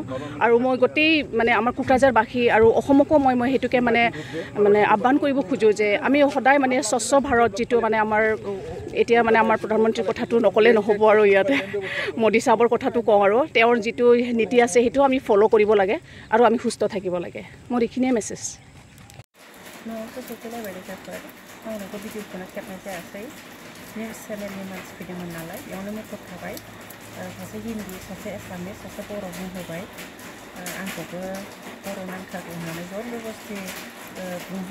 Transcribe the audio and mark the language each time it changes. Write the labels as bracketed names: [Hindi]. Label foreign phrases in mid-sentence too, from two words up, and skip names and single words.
[Assamese] আৰু মই গোটেই মানে আমাৰ কোকৰাঝাৰবাসী আৰু অসমকো মই সেইটোকে মানে আহ্বান কৰিব খোজোঁ যে আমি সদায় মানে স্বচ্ছ ভাৰত যিটো মানে আমাৰ এতিয়া মানে আমাৰ প্ৰধানমন্ত্ৰীৰ কথাটো নক'লে নহ'ব আৰু ইয়াতে মোদী চাহাবৰ কথাটো কওঁ আৰু তেওঁৰ যিটো নীতি আছে সেইটো আমি ফ'ল' কৰিব লাগে আৰু আমি সুস্থ থাকিব লাগে। মোৰ এইখিনিয়ে মেছেজ। [English] news channel [Bodo] मानसि फैदोंमोन नालाय बेयावनो मेकअप थाबाय, सासे हिन्दी सासे एसामिस सासे बर' बुंहोबाय। आंखौबो बर' नांथारगौ होननानै जबरदस्ति बुंहोबाय।